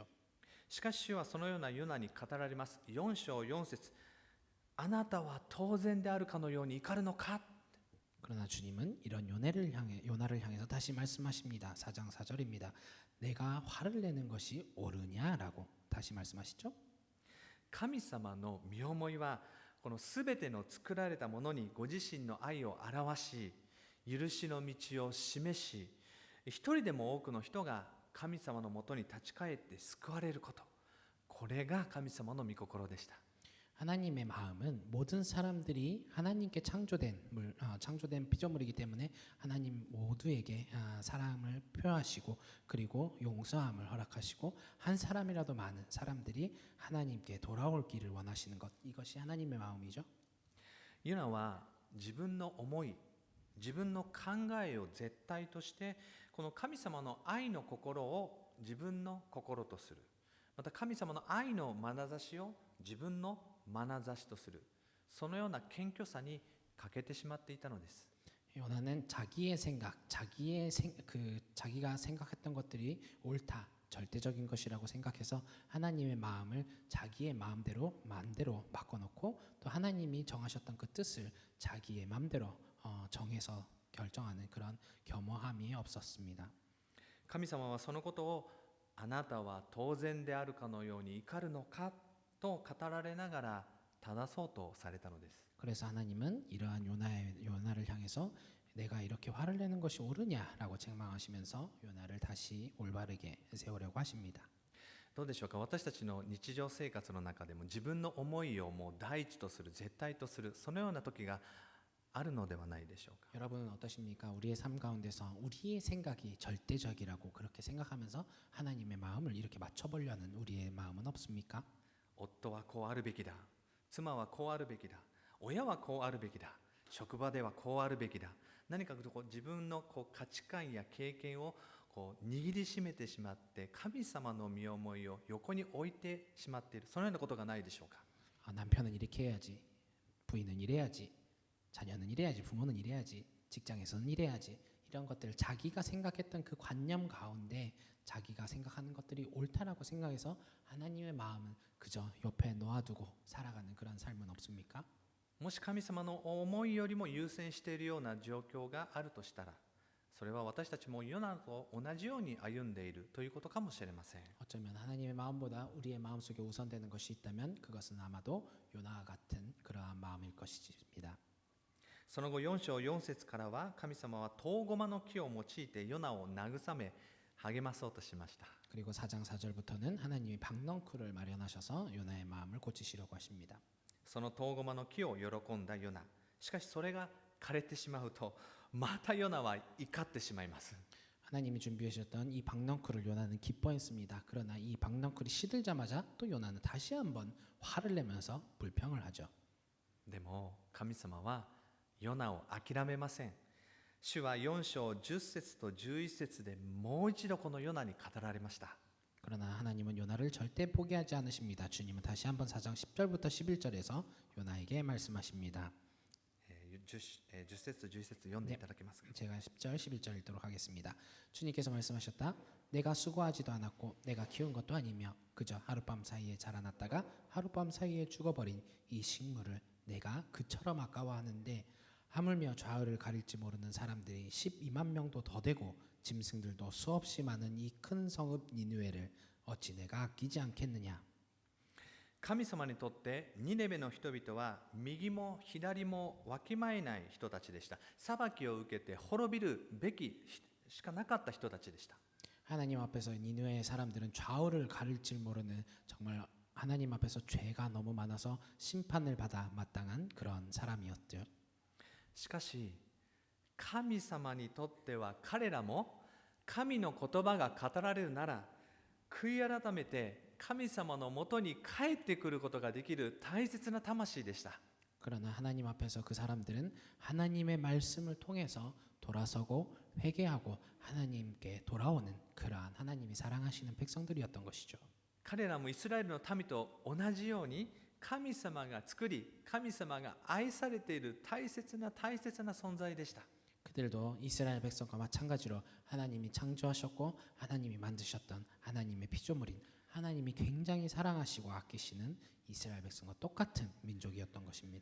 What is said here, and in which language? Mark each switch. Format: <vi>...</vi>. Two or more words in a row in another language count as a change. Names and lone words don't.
<ja>しかし主はそのようなヨナに語られます。4章4節、あなたは当然であるかのように怒るのか。</ja> <ko>그러나 주님은 이런 요나를 향해서 다시 말씀하십니다. 4장 4절입니다. 내가 화를 내는 것이 옳으냐라고 다시 말씀하시죠.</ko> <ja>神様の身思いはこのすべての作られたものにご自身の愛を表し、許しの道を示し、一人でも多くの人が神様のもとに立ち返って救われること、これが神様の御心でした。</ja> <ko>하나님의 마음은 모든 사람들이 하나님께 창조된 피조물이기 때문에 하나님 모두에게 사랑을 표하시고 그리고 용서함을 허락하시고 한 사람이라도 많은 사람들이 하나님께 돌아올 길을 원하시는 것, 이것이 하나님의 마음이죠.</ko> <ja>ユナは自分の思い、自分の考えを絶対としてこの神様の愛の心を自分の心とする。また神様の愛の眼差しを自分の眼差しとする。そのような謙虚さに欠けてしまっていたのです。</ja> <ko>요나는 자기가 생각했던 것들이 옳다, 절대적인 것이라고 생각해서 하나님의 마음을 자기의 마음대로 바꿔놓고 또 하나님이 정하셨던 그 뜻을 자기의 마음대로 정해서 결정하는 그런 겸허함이 없었습니다.</ko> <ja>神様はそのことをあなたは当然であるかのように怒るのかと語られながら正そうとされたのです。</ja> <ko>그래서 하나님은 이러한 요나를 향해서 내가 이렇게 화를 내는 것이 옳으냐라고 책망하시면서 요나를 다시 올바르게 세우려고 하십니다.</ko> <ja>どうでしょうか。私たちの日常生活の中でも自分の思いをもう第一とする、絶対とする、そのような時があるのではないでしょうか。</ja> <ko>여러분은 어떠십니까? 우리의 삶 가운데서 우리의 생각이 절대적이라고 그렇게 생각하면서 하나님의 마음을 이렇게 맞춰보려는 우리의 마음은 없습니까?</ko> <ja>夫はこうあるべきだ、妻はこうあるべきだ、親はこうあるべきだ、職場ではこうあるべきだ、何かこう自分の価値観や経験を握りしめてしまって神様の身思いを横に置いてしまっている、そのようなことがないでしょうか。</ja> <ko>남편은 이렇게 해야지, 부인은 이래야지, 자녀는 이래야지, 부모는 이래야지, 직장에서는 이래야지, 이런 것들 자기가 생각했던 그 관념 가운데 자기가 생각하는 것들이 옳다라고 생각해서 하나님의 마음은 그저 옆에 놓아두고 살아가는 그런 삶은 없습니까?</ko> <ja>もし神様の思いよりも優先しているような状況があるとしたら、それは私たちもヨナと同じように歩んでいるということかもしれません。</ja> <ko>어쩌면 하나님의 마음보다 우리의 마음속에 우선되는 것이 있다면 그것은 아마도 요나와 같은 그러한 마음일 것입니다.</ko> <ja>その後4章4節からは神様はトウゴマの木を用いてヨナを慰め励まそうとしました。</ja> <ko>그리고 4장 4절부터는 하나님이 박넝쿨을 마련하셔서 요나의 마음을 고치시려고 하십니다. そのトウゴマの木を喜んだヨナ。しかしそれが枯れてしまうとまたヨナは怒ってしまいます。 하나님이 준비하셨던 이 박넝쿨을 요나는 기뻐했습니다. 그러나 이 박넝쿨이 시들자마자 또 요나는 다시 한번 화를 내면서 불평을 하죠.</ko> <ja>でも神様はヨナを諦めません。主は4章10節と11節でもう一度このヨナに語られました。</ja> <ko>그러나 하나님은 요나를 절대 포기하지 않으십니다. 주님은 다시 한번 4장 10절부터 11절에서 요나에게 말씀하십니다.</ko> <ja>10 節と11節読んでいただけますか。</ja> <ko>제가 10절, 11절 읽도록 하겠습니다. 주님께서 말씀하셨다. 내가 수고하지도 않았고 내가 키운 것도 아니며 그저 하룻밤 사이에 자라났다가 하룻밤 사이에 죽어버린 이 식물을 내가 그처럼 아까워하는데 하물며 좌우를 가릴지 모르는 사람들이 12만 명도 더 되고 짐승들도 수없이 많은 이 큰 성읍 니느웨를 어찌 내가 아끼지 않겠느냐.</ko> <ja>神様にとってニネベの人々は右も左もわきまえない人たちでした。裁きを受けて滅びるべきしかなかった人たちでした。</ja> <ko>하나님 앞에서 니느웨의 사람들은 좌우를 가릴 줄 모르는 정말 하나님 앞에서 죄가 너무 많아서 심판을 받아 마땅한 그런 사람이었죠.</ko> <ja>しかし神様にとっては彼らも神の言葉が語られるなら悔い改めて神様のもとに帰ってくることができる大切な魂でした。</ja> <ko>그러나 하나님 앞에서 그 사람들은 하나님의 말씀을 통해서 돌아서고 회개하고 하나님께 돌아오는 그러한 하나님이 사랑하시는 백성들이었던 것이죠.</ko> <ja>彼らもイスラエルの民と同じように神様が作り神様が愛されている大切な存在でした。</ja> <ko>그들도 이스라엘 백성과 마찬가지로 하나님이 창조하셨고 하나님이 만드셨던 하나님의 피조물인 하나님이 굉장히 사랑하시고 아끼시는 이스라엘 백성과 똑같은 민족이었던 것입니다.</ko>